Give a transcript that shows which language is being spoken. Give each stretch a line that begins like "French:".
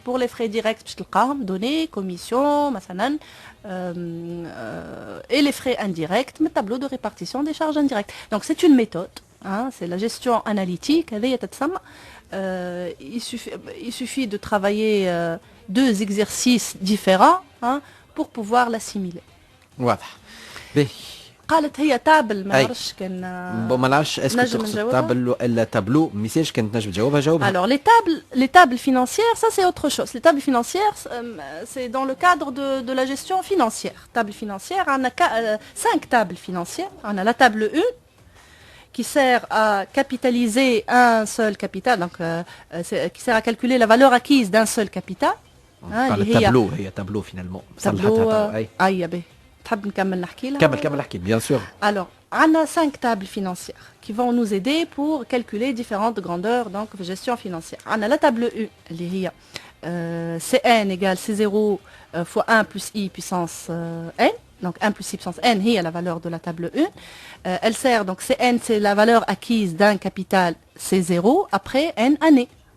French: Pour les frais directs, données, commissions, masanan, et les frais indirects, le tableau de répartition des charges indirectes. Donc c'est une méthode, c'est la gestion analytique. Il suffit de travailler 2 exercices différents pour pouvoir l'assimiler. Voilà.
Arabic: قالت هي تابل ما نعرفش كان ما نعرفش اسكو تقصد تابل ولا تابلو ميساج كانت نجم تجاوبها جاوبها.
French: Alors les tables financières, ça c'est autre chose. Les tables financières, c'est dans le cadre de la gestion financière. Table financière, on a 5 tables financières. On a la table 1 qui sert à capitaliser un seul capital, donc qui sert à calculer la valeur acquise d'un seul capital.
Arabic: التابلو هي تابلو
French: finalement.
Arabic: تابلو اي بي تحب نكمل نحكي لها؟ كمل نحكي
French: bien sûr. Alors, on a 5 tables financières qui vont nous aider pour calculer différentes grandeurs donc de gestion financière. On a la table 1
Arabic: اللي هي
French: Cn égale C0 fois 1 plus I puissance n. Donc 1 plus i puissance n est la valeur de la table 1. Elle sert, donc Cn, c'est la valeur acquise d'un capital C0 après n années.